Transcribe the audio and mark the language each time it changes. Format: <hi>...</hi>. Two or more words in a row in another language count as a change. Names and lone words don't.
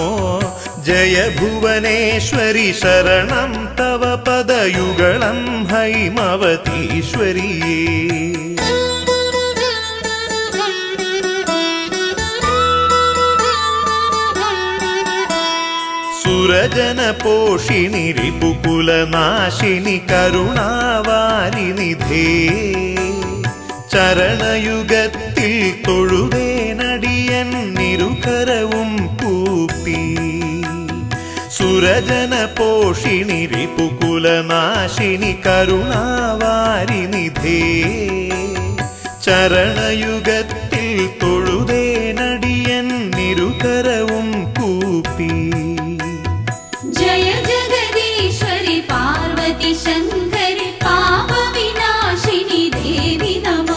<sa>जय भुवनेश्वरि शरणं तव पदयुगलं हैमवतीश्वरिये. सुरजन पोषिणि रिपुकुलनाशिनि करुणावारिनिधे.</sa> <ml>ചരണയുഗത്തിൽ തൊഴുവേനടിയൻ നിരുകരവും കൂപ്പി.</ml> <sa>സുരജന പോഷിണി റിപുകുലനാശിനി കരുണാവാരിനിധേ.</sa> <ml>ചരണയുഗത്തിൽ തൊഴുവേനടിയൻ നിരുകരവും കൂപ്പി.</ml> <sa>जय जगदीश्वरि पार्वती शंकरि पापविनाशिनि देवि नमो.</sa>